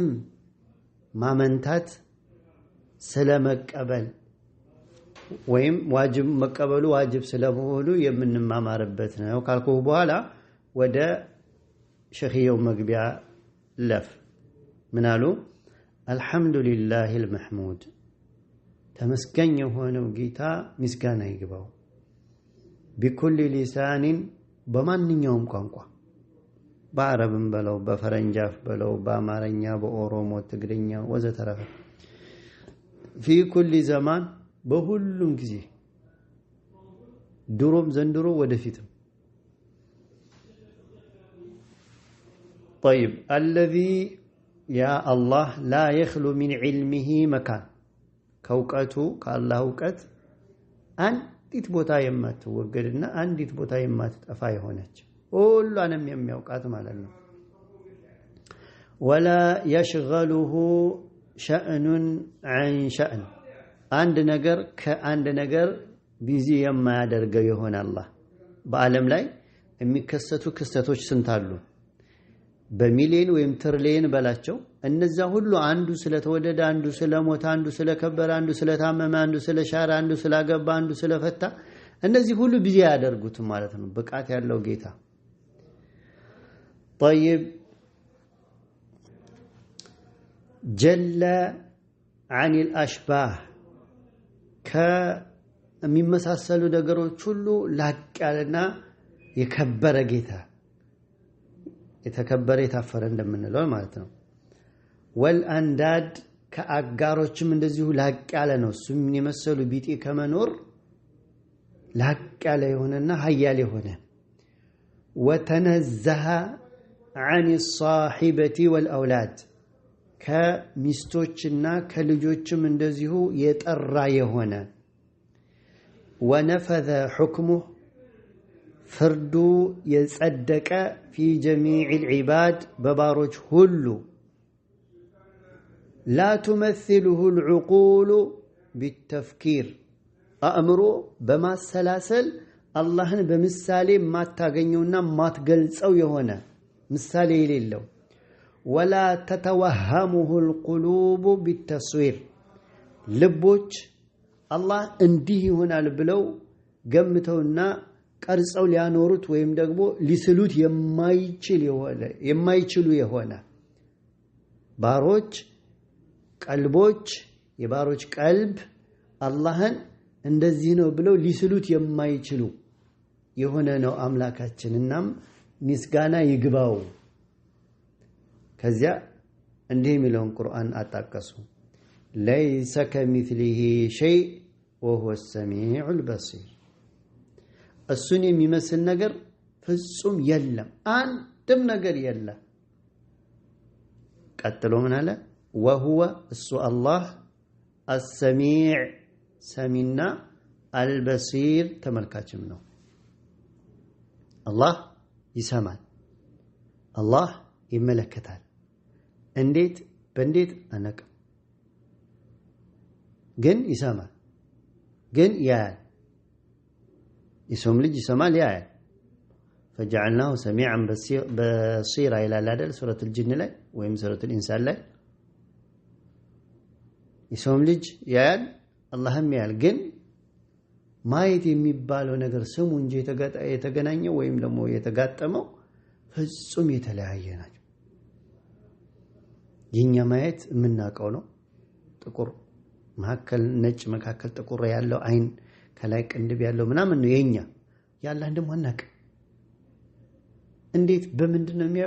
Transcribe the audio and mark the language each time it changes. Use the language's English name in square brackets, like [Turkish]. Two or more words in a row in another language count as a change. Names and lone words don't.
[Amharic] ማመንታት ስለመቀበል ወይም ዋጅብ መቀበሉ ዋጅብ ስለመሆኑ የምንማማርበት ነው ካልኩ በኋላ ወደ ሸኺየው መግቢያ ለፍ ምናሉ [Arabic] الحمد لله المحمود [Amharic] ተመስገኝ የሆነው ጌታ ምስጋና ይግባው [Arabic] بكل لسان [Amharic] በማንኛውም ቋንቋ በአረብም በለው በፈረንጃፍ በለው በአማርኛ በኦሮሞ ትግርኛ ወዘተረፈ [Arabic] في كل زمان [Amharic] በሁሉም ጊዜ ድሮም ዘንድሮ ወደፊትም [Arabic] طيب الذي يا الله لا يخلو من علمه مكان [Amharic] ከውቀቱ ከአላህ እውቀት አንዲት ቦታ የማትወገድና አንዲት ቦታ የማትጠፋ የሆነች ሁሉንም የሚያውቃት ማለት ነው። [Arabic] ولا يشغله شأن عن شأن [Amharic] አንድ ነገር ከአንድ ነገር ቢዚ የማያደርገው የሆነ አላህ በዓለም ላይ የሚከሰቱ ክስተቶች ስንት አሉ በሚሊዮን ወይም ትሪሊዮን በላቸው እነዛ ሁሉ አንዱ ስለተወደደ አንዱ ስለሞተ አንዱ ስለከበረ አንዱ ስለታመመ አንዱ ስለሻረ አንዱ ስላገባ አንዱ ስለፈታ እነዚህ ሁሉ ቢዚ ያደርጉት ማለት ነው ብቃት ያለው ጌታ [Arabic] طيب جل عن الاشباه [Amharic] ከሚመሳሰሉ ነገሮች ሁሉ ላቅ ያለና የከበረ ጌታ የተከበረ የታፈረ እንደምንለው ማለት ነው ወልአንዳድ ከአጋሮችም እንደዚሁ ላቅ ያለ ነው እሱም የመሰሉ ቢጤ ከመኖር ላቅ ያለ የሆነና ኃያል የሆነ [Arabic] وتنزه عن الصاحبة والأولاد [Amharic] ከሚስቶችና ከልጆችም እንደዚሁ የጠራ የሆነ [Arabic] ونفذ حكمه [Amharic] ፍርዱ የጸደቀ [Arabic] في جميع العباد [Amharic] በባሮች ሁሉ [Arabic] لا تمثله العقول بالتفكير [Amharic] አእምሮ በማሰላሰል አላህን በምሳሌ ማታገኘውና ማትገልጸው የሆነ ምሳሌ የሌለው [Arabic] ولا تتوهمه القلوب بالتصوير [Amharic] ልቦች አላህ እንዲህ ይሆናል ብለው ገምተውና ቀርጸው ሊያኖሩት ወይም ደግሞ ሊስሉት የማይችሉ የሆነ ባሮች ቀልቦች የባሮች ቀልብ አላህን እንደዚህ ነው ብለው ሊስሉት የማይችሉ የሆነ ነው አምላካችንናም ምስጋና ይግባው ከዚያ እንዲህ የሚለውን ቁርአን አጣቀሱ [Arabic] ليس كمثله شيء وهو السميع البصير [Amharic] እሱን የሚመስል ነገር ፍጹም የለም አንድም ነገር የለም ቀጥሎ ምን አለ وهو እሱ አላህ السميع ሰሚና البصير ተመልካችም ነው አላህ ይሰማል አላህ ይመለከታል እንዴት በእንዴት አነቀ ግን ይሰማል ግን ያያል የሰውም ልጅ ይሰማል ያያል [Arabic] فجعلناه سميعا بصيرا الى الادل سوره الجن [Amharic] ላይ ወይም سوره الانسان ላይ የሰውም ልጅ ያያል አላህም ያያል ግን ማየት የሚባለው ነገር ስሙ እንጂ የተገናኘው ወይም ደግሞ የተጋጠመው ፍጹም የተለያየ ናቸው የኛ ማየት የምናቀው ነው ጥቁር መካከል ነጭ መካከል ጥቁር ያለው አይን ከላይ ቅንድብ ያለው ምናምን ነው የኛ ያላህ እንደም አናቀ እንዴት በምንድነው የሚያየው